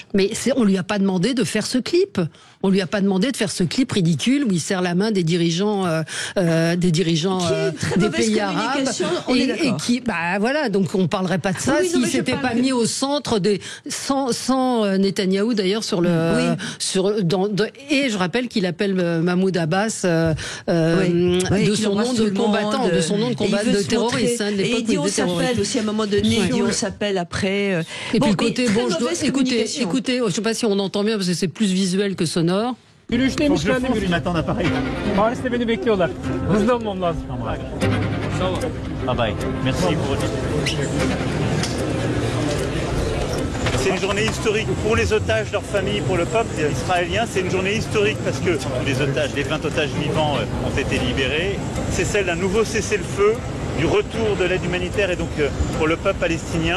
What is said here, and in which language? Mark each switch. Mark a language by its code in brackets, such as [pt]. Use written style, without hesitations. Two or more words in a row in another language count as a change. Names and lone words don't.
[fr] Mais on lui a pas demandé de faire ce clip. On lui a pas demandé de faire ce clip ridicule où il serre la main des dirigeants des pays arabes et qui, donc on parlerait pas de ça s'il s'était pas mis au centre sans Netanyahou d'ailleurs sur le et je rappelle qu'il appelle Mahmoud Abbas de son nom de combattant, de son nom de combattant de terroriste. Et il dit on s'appelle aussi à un moment donné, il dit on s'appelle après. Et puis le côté écoutez, je sais pas si on entend bien parce que c'est plus visuel que sonore. [tr] Yürüyüşteymiş ben de yürüyeyim. Paris'te beni bekliyorlar. Hızlı olmam lazım. [en] Bye bye. [fr] Merci pour votre. C'est une journée historique pour les otages, leurs familles, pour le peuple israélien. C'est une journée historique parce que les 20 otages vivants ont été libérés. C'est celle d'un nouveau cessez-le-feu, du retour de l'aide humanitaire et donc pour le peuple palestinien.